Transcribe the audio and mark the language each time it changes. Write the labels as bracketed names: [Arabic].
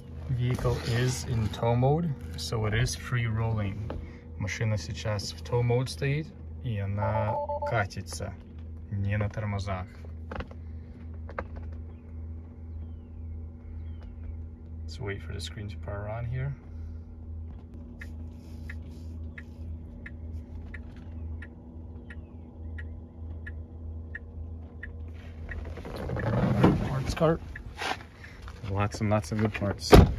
[English] Vehicle is in tow mode, so it is free rolling. [Russian] Машина сейчас в tow mode стоит, и она катится, не на тормозах. [English] Let's wait for the screen to power on here. Parts cart. Lots and lots of good parts.